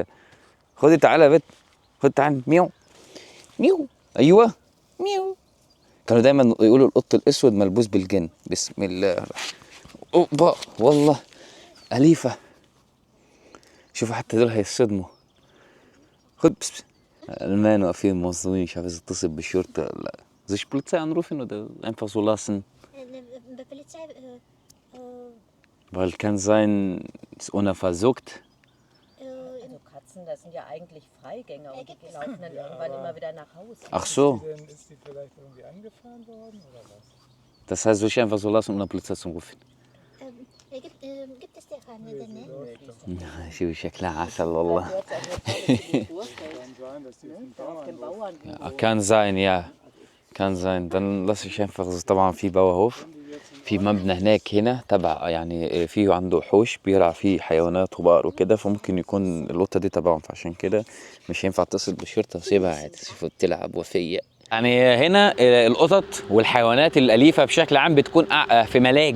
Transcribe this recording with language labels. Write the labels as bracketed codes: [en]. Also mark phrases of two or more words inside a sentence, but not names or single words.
[ar] خدي تعالى يا بت، خد تعالى. ميو ايوه ميو. كانوا دايما يقولوا القط الاسود ملبوس بالجن. بسم الله. اوبا والله اليفه. شوفوا حتى دول هيصدموا. خد بس. المان واقفين موظفين مش عارف اتصل بالشرطه ولا لا. [de] Sich Polizei anrufen oder einfach so lassen? Polizei, Weil kann sein, ist unversorgt. Also Katzen, das sind ja eigentlich Freigänger und die laufen dann irgendwann immer wieder nach Hause. Ach so. Ist die vielleicht irgendwie angefahren worden oder was? Das heißt, soll ich einfach so lassen, um eine Polizei zu rufen? gibt es dir keine [ar] شوف شكلها عسل والله. [de] Kann sein, ja. Kann sein. Dann lasse ich einfach [ar] طبعا في بوهوف، في مبنى هناك هنا تبع يعني فيه عنده وحوش بيرعى فيه حيوانات وبقر وكده، فممكن يكون القطه دي تبعهم، فعشان كده مش هينفع اتصل بالشرطه واسيبها عادي. شوفوا بتلعب وفيه. يعني هنا القطط والحيوانات الاليفه بشكل عام بتكون في ملاجئ.